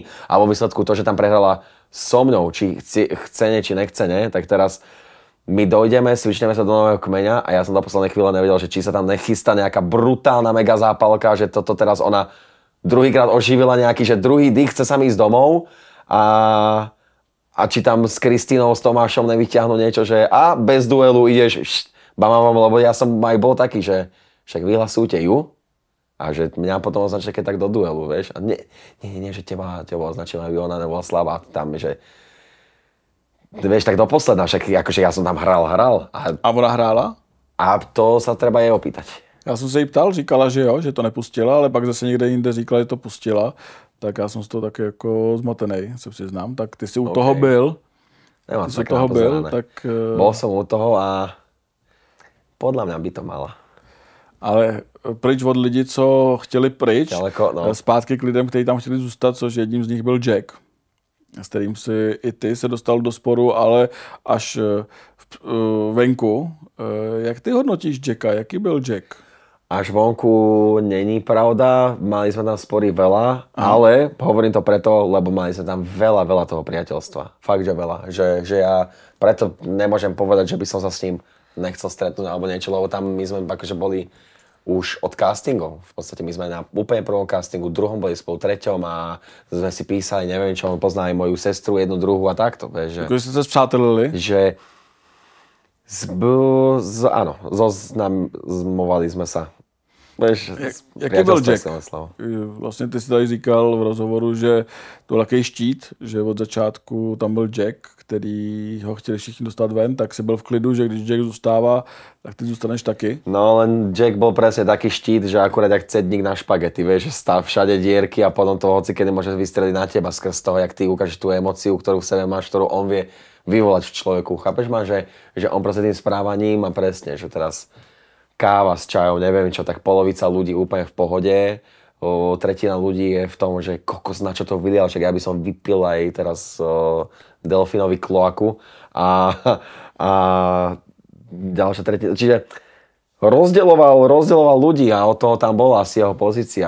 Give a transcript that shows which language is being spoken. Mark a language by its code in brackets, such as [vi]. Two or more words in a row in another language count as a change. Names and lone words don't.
[sk] A vo výsledku to, že tam prehrala so mnou, či chce, či nechce, tak teraz my dojdeme, svičneme sa do nového kmeňa a ja som do poslednej chvíle nevedel, že či sa tam nechystá nejaká brutálna mega zápalka, že toto teraz ona druhýkrát oživila nejaký, že druhý dých chce sa mi ísť domov a či tam s Kristínou, s Tomášom nevyťahnú niečo, že bez duelu ideš, lebo ja som aj bol taký, že však vyhlasujte ju a že mňa potom označia keď tak do duelu, vieš. A nie, že teba označila, aby ona nebola slabá tam, že vieš, tak do posledná, však akože ja som tam hral. [cs] A ona hrála? [sk] A to sa treba jej opýtať. [cs] Já jsem se jí ptal, říkala, že jo, že to nepustila, ale pak zase někde jinde říkala, že to pustila. Tak já jsem z toho taky jako zmatenej, se přiznám. Tak ty si u toho byl. Nemám ty toho byl, tak... [sk] Bol som u toho a podľa mňa by to mala. [cs] Ale pryč od lidí, co chtěli pryč, [sk] ďaleko, no. [cs] Zpátky k lidem, kteří tam chtěli zůstat, což jedním z nich byl Jack, s kterým si i ty se dostal do sporu, ale až venku. Jak ty hodnotíš Jacka? Jaký byl Jack? [sk] Až vonku není pravda, mali sme tam spory veľa, ale hovorím to preto, lebo mali sme tam veľa toho priateľstva. Fakt, že veľa. Že ja preto nemôžem povedať, že by som sa s ním nechcel stretnúť alebo niečo, lebo tam my sme akože boli už od castingov. V podstate my sme na úplne prvom castingu, druhom boli spolu, treťom a sme si písali, neviem čo, on pozná aj moju sestru, jednu, druhú a takto. Vieš, že ste sa spřátelili? Že áno, zoznamovali sme sa. [cs] Jaký byl Jack? Vlastně ty si tady říkal v rozhovoru, že to byl takový štít, že od začátku tam byl Jack, který ho chtěli všichni dostat ven, tak si byl v klidu, že když Jack zůstává, tak ty zůstaneš taky. [sk] No len Jack bol presne taký štít, že akurát jak cedník na špagety, vieš, že stav všade dierky a potom to hocikedy môže vystreliť na teba skrz toho, jak ty ukážeš tú emóciu, ktorú v sebe máš, ktorú on vie vyvolať v človeku. Chápeš ma, že on proste tým správaním a presne, že teraz káva s čajom, neviem čo, tak polovica ľudí úplne v pohode, tretina ľudí je v tom, že kokos, na čo to vylial, však ja by som vypil aj teraz delfínovi kloaku a ďalšia tretina, čiže rozdeľoval ľudí a od toho tam bola asi jeho pozícia.